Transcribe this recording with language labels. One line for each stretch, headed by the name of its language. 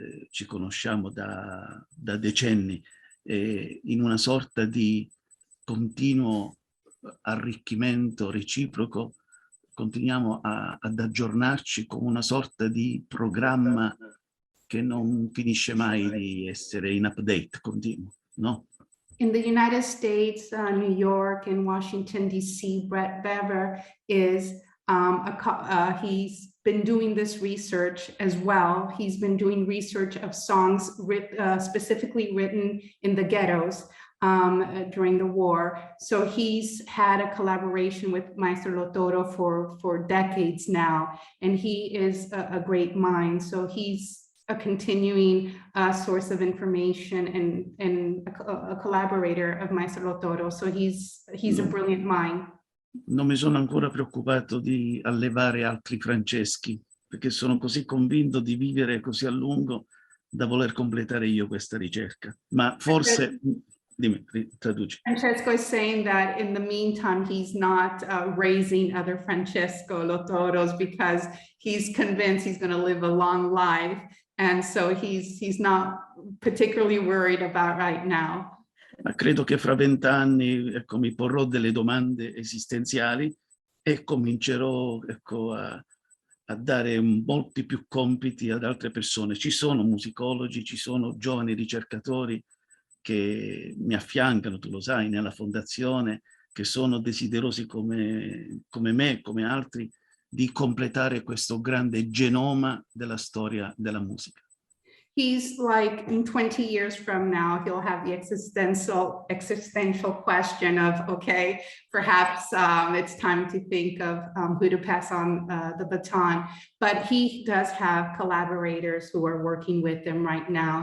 Italian: Ci conosciamo da decenni in una sorta di continuo arricchimento reciproco. Continuiamo ad aggiornarci con una sorta di programma che non finisce mai di essere in update continuo, no?
English: In the United States, New York and Washington, D.C., Brett Weber is, he's been doing this research as well. He's been doing research of songs specifically written in the ghettos during the war. So he's had a collaboration with Maestro Lotoro for decades now, and he is a great mind. So he's a continuing source of information and a collaborator of Maestro Lotoro. So he's a brilliant mind.
Italian: Non mi sono ancora preoccupato di allevare altri Franceschi, perché sono così convinto di vivere così a lungo da voler completare io questa ricerca. Ma forse... Dimmi, traduci.
English: Francesco is saying that in the meantime, he's not raising other Francesco Lotoros because he's convinced he's going to live a long life. And so he's not particularly worried about right now.
Italian: Ma credo che fra 20 anni mi porrò delle domande esistenziali e comincerò a dare molti più compiti ad altre persone. Ci sono musicologi, ci sono giovani ricercatori che mi affiancano, tu lo sai, nella fondazione, che sono desiderosi come me, come altri, di completare questo grande genoma della storia della musica.
English: He's like, in 20 years from now, he'll have the existential question of, okay, perhaps it's time to think of who to pass on the baton. But he does have collaborators who are working with him right now.